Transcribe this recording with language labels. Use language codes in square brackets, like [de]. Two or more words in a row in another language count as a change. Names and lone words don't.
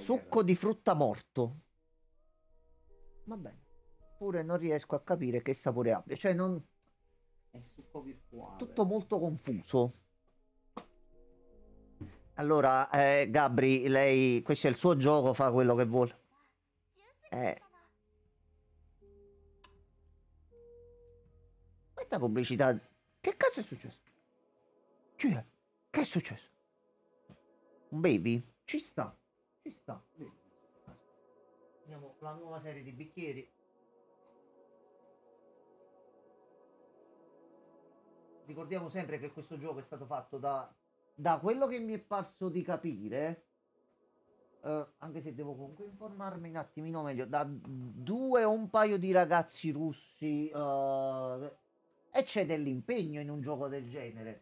[it] Succo di frutta morto. Va bene. Pure non riesco a capire che sapore abbia. Cioè, non... È succo virtuale. Tutto molto confuso. Allora, Gabri, lei... Questo è il suo gioco, fa quello che vuole. [ja] ジュースになったの [it] Questa pubblicità... Che cazzo è successo? Chi è? Che è successo? Un baby? Ci sta. Ci sta. Aspetta. Andiamo la nuova serie di bicchieri. Ricordiamo sempre che questo gioco è stato fatto da quello che mi è parso di capire, anche se devo comunque informarmi un attimino meglio, da due o un paio di ragazzi russi, e c'è dell'impegno in un gioco del genere.